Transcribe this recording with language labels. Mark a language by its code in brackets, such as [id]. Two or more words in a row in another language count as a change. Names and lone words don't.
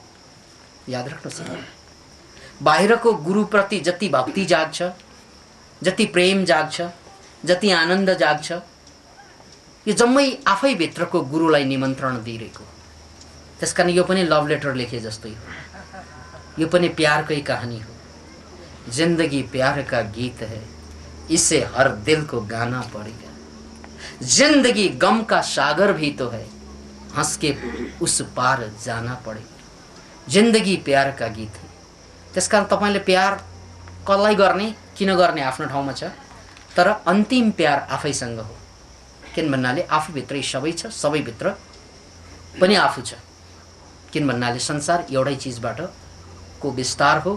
[ne] याद राख्नुहोस्, बाहिरको गुरुप्रति जति भक्ति जाग्छ, जति प्रेम जाग्छ, जति आनन्द जाग्छ, यो जम्मै आफै भित्रको गुरुलाई निमन्त्रण दिइरहेको। त्यसकारण यो पनि [en] love letter [ne] लेखे जस्तै हो। यो पनि प्यारकै कहानी हो। [hi] जिंदगी प्यार का गीत है, इसे हर दिल को गाना पड़ेगा। जिंदगी गम का सागर भी तो है, हंस के उस पार जाना पड़ेगा। जिंदगी प्यार का गीत है। [ne] त्यसकारण तपाईले प्यार कसलाई गर्ने, किन गर्ने आफ्नो ठाउँमा छ, तर अन्तिम प्यार आफैसँग हो। किन भन्नाले आफू भित्रै सबै छ, सबै भित्र पनि आफू छ। किन भन्नाले संसार एउटै चीजबाट को विस्तार हो।